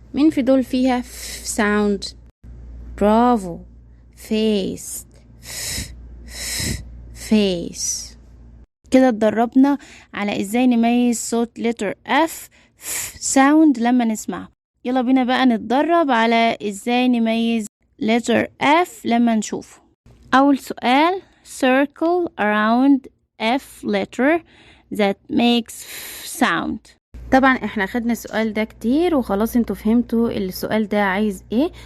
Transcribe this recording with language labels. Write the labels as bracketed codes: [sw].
[ar] مين في دول فيها ف sound؟ برافو، [en] face face. [ar] كده اتدربنا على ازاي نميز صوت letter F sound لما نسمعه. يلا بينا بقى نتدرب على ازاي نميز letter F لما نشوفه. أول سؤال [en] circle around F letter that makes sound. [ar] طبعا احنا خدنا السؤال ده كتير وخلاص انتوا فهمتوا السؤال ده عايز ايه.